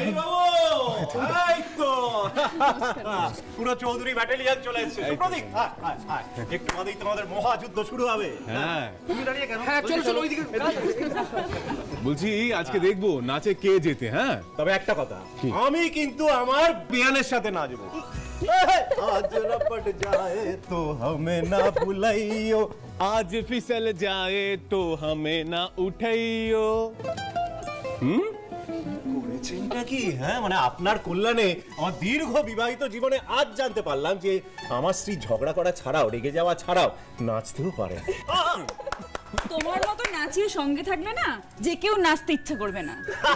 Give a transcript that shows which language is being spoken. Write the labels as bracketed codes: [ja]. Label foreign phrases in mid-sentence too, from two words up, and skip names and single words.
[bn] পুরো চৌধুরী ব্যাটালিয়ন চলে এসেছে। সুপ্রদীপ একটু বাদেই তোমাদের মহাযুদ্ধ শুরু হবে। হ্যাঁ তুমি দাঁড়িয়ে কেন? হ্যাঁ চলো চলো ওইদিকে। বলছি আজকে দেখবো নাচে কে জেতে। হ্যাঁ তবে একটা কথা, আমি কিন্তু আমার বিয়ানের সাথে নাচবো। [hi] आज लपट जाए तो हमें ना भुलाइयो, आज फिसल जाए तो हमें ना उठाइयो। [bn] করেছেনটা কি? হ্যাঁ মানে আপনার কল্যাণে আমার দীর্ঘ বিবাহিত জীবনে আজ জানতে পারলাম যে আমার স্ত্রী ঝগড়া করা ছাড়াও, রেগে যাওয়া ছাড়াও নাচতেও পারে। তোমার মতো নাচিয়ে সঙ্গে থাকলে না যে কেউ নাচতে ইচ্ছা করবে না।